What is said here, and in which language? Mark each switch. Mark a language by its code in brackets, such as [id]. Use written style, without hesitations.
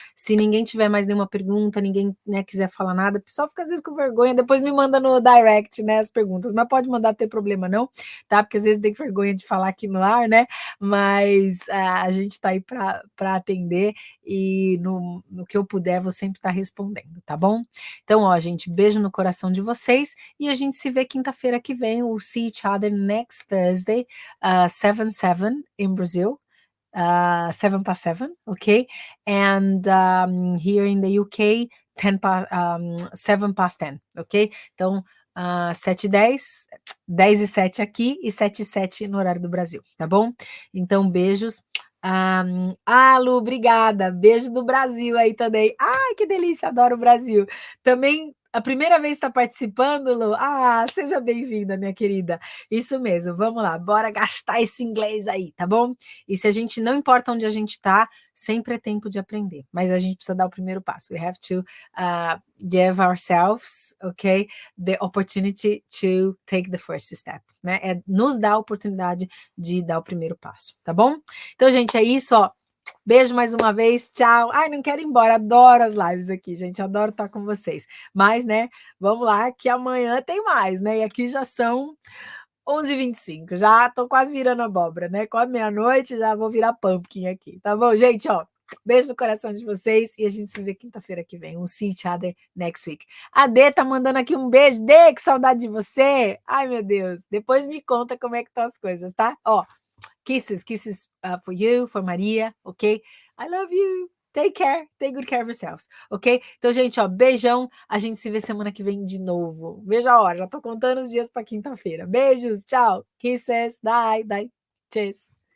[pt] Se ninguém tiver mais nenhuma pergunta, ninguém, né, quiser falar nada, o pessoal fica às vezes com vergonha, depois me manda no direct, né, as perguntas, mas pode mandar, ter problema não, tá? Porque às vezes tem vergonha de falar aqui no ar, né? Mas a gente tá aí para atender, e no que eu puder, vou sempre estar respondendo, tá bom? Então, ó, gente, beijo no coração de vocês, e a gente se vê quinta-feira que vem. [en] We'll see each other next Thursday, 7/7 in Brazil, 7/7, okay? And here in the UK, 7/10, ok? [pt] Então, 7:10, 10:07 aqui e 7:07 no horário do Brasil, tá bom? Então, beijos. Lu, obrigada. Beijo do Brasil aí também. Ai, que delícia, adoro o Brasil. Também a primeira vez que está participando, Lu? Seja bem-vinda, minha querida. Isso mesmo, vamos lá, bora gastar esse inglês aí, tá bom? E se a gente, não importa onde a gente está, sempre é tempo de aprender, mas a gente precisa dar o primeiro passo. [en] We have to give ourselves, okay, the opportunity to take the first step, né? [pt] É nos dar a oportunidade de dar o primeiro passo, tá bom? Então, gente, é isso, ó. Beijo mais uma vez, tchau. Ai, não quero ir embora, adoro as lives aqui, gente, adoro estar com vocês. Mas, né, vamos lá, que amanhã tem mais, né? E aqui já são 11h25, já tô quase virando abóbora, né? Quase meia-noite, já vou virar pumpkin aqui, tá bom, gente? Ó, beijo no coração de vocês, e a gente se vê quinta-feira que vem. [en] We'll see each other next week. [pt] A Dê tá mandando aqui um beijo. Dê, que saudade de você. Ai, meu Deus. Depois me conta como é que estão as coisas, tá? Ó, [en] Kisses for you, for Maria, ok? I love you. Take care, take good care of yourselves, ok? [pt] Então, gente, ó, beijão. A gente se vê semana que vem de novo. Veja a hora, já tô contando os dias para quinta-feira. Beijos, tchau. [en] Kisses, bye, bye. Cheers.